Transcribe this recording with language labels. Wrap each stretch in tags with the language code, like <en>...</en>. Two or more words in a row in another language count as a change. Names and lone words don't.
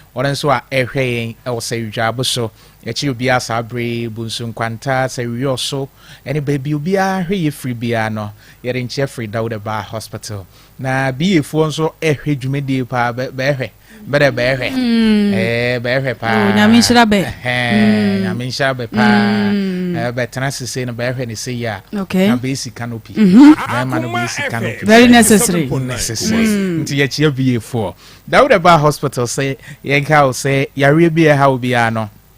<ak>Wɔn nso a ɛhwɛ yɛn ɛwɔ Sahwi Dwaabo so. Yɛkyi obiara saa berɛ yi, Bunsu Nkwanta, Sahwi Ɔso, ɛne baabi obiara hwɛ yɛ firi biara no, yɛde nkyea firi Dawuda Ba Hospital. Na B A foɔ nso ɛhwɛ dwumadie paa, bɛ-, bɛɛhwɛ. Bɛdɛ bɛɛhwɛ. Mm. Ɛɛ, bɛɛhwɛ paa. Oh, Nyame nhyira bɛ. Ɛhɛn, Mm. Nyame nhyira bɛ paa. Mm. Ɛɛ, bɛtena sese no, bɛɛhwɛ ne se yi a. Okay. Na bɛɛsi canopy. Mm-hmm. Bɛɛma no bɛɛsi Akoma canopy.</ak> <en>Very necessary. Necessary.</en> <ak>Mm. Nti yɛkyia B A four. Dawuda Ba Hospital sɛ, yɛnka wo sɛ, yareɛ bi a ɛha wo biara no,</ak>